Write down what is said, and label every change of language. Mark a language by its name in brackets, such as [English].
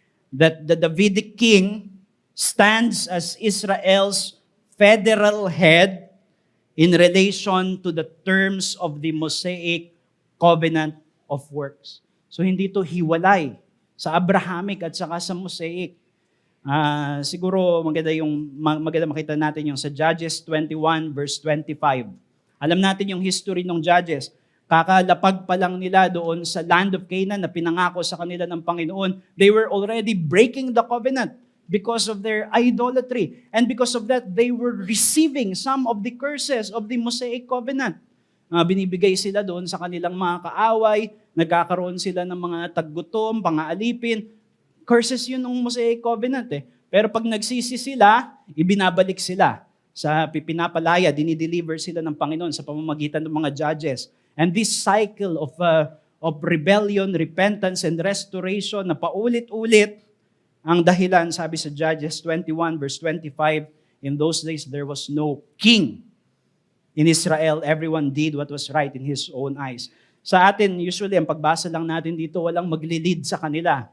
[English] That the Davidic king stands as Israel's federal head in relation to the terms of the Mosaic Covenant of Works. [Filipino] So hindi ito hiwalay sa Abrahamic at saka sa Mosaic. Siguro maganda makita natin yung sa Judges 21 verse 25. Alam natin yung history ng Judges. Kakalapag pa lang nila doon sa land of Canaan na pinangako sa kanila ng Panginoon, [English] they were already breaking the covenant because of their idolatry. And because of that, they were receiving some of the curses of the Mosaic Covenant. [Filipino] Binibigay sila doon sa kanilang mga kaaway, nagkakaroon sila ng mga taggutom, pangaalipin. Curses yun ng Mosaic Covenant eh. Pero pag nagsisi sila, ibinabalik sila sa pinapalaya, dinideliver sila ng Panginoon sa pamamagitan ng mga judges. [English] And this cycle of rebellion, repentance, and restoration [Filipino] na paulit-ulit, ang dahilan, sabi sa [English] Judges 21 verse 25, in those days there was no king in Israel. Everyone did what was right in his own eyes. [Filipino] Sa atin, usually, ang pagbasa lang natin dito, walang magli-lead sa kanila.